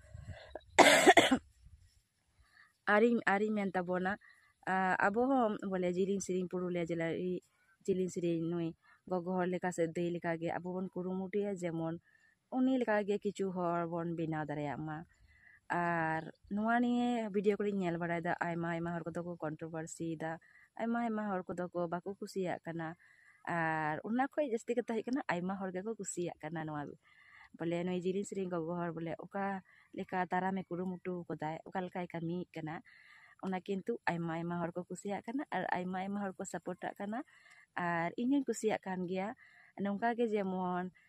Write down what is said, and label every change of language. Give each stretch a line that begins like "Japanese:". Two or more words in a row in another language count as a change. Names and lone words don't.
Santali: ᱟᱨᱤᱧ ᱢᱮᱱ ᱛᱟᱵᱚᱱᱟ, ᱟᱵᱚ ᱦᱚᱸ ᱵᱚᱞᱮ ᱡᱤᱞᱤᱝ ᱥᱤᱨᱤᱧ ᱯᱩᱨᱩᱞᱤয়া ᱡᱮᱞᱟ ᱡᱤᱞᱤᱝ ᱥᱤᱨᱤᱧ ᱱᱩᱭ ᱜᱚᱜᱚ ᱦᱚᱲ ᱞᱮᱠᱟ ᱥᱮ ᱫᱟᱹᱭ ᱞᱮᱠᱟᱜᱮ ᱟᱵᱚ ᱵᱚᱱ ᱠᱩᱨᱩᱢᱩᱴᱩᱭᱟ ᱡᱮᱢᱚᱱ ᱩᱱᱤ ᱞᱮᱠᱟᱜᱮ ᱠᱤᱪᱷᱩ ᱦᱚᱲ ᱵᱚᱱ ᱵᱮᱱᱟᱣ ᱫᱟᱲᱮᱭᱟᱜ ᱢᱟ। ᱟᱨ ᱱᱚᱣᱟ ᱱᱤᱭᱮ ᱵᱷᱤᱰᱤᱭᱳ ᱠᱚᱨᱮᱧ ᱧᱮᱞ ᱵᱟᱲᱟᱭᱮᱫᱟ, ᱟᱭᱢᱟ ᱦᱚᱲ ᱠᱚᱫᱚ ᱠᱚ ᱠᱚᱱᱴᱨᱳᱵᱷᱟᱨᱥᱤᱭᱮᱫᱟ, ᱟᱭᱢᱟ ᱦᱚᱲ ᱠᱚᱫᱚ ᱠᱚ ᱵᱟᱠᱚ ᱠᱩᱥᱤᱭᱟᱜ ᱠᱟᱱᱟ। Ar una khoi jasti kata hik kana aima hor ge ko kusiak kana noa bole noi jiling sering gogo hor bole oka leka tara me kurumutu kodai oka lekai kami kana ona kintu aima hor ko kusiak kana ar aima hor ko support kana ar inyong kusiak kan gea nongka ge jemon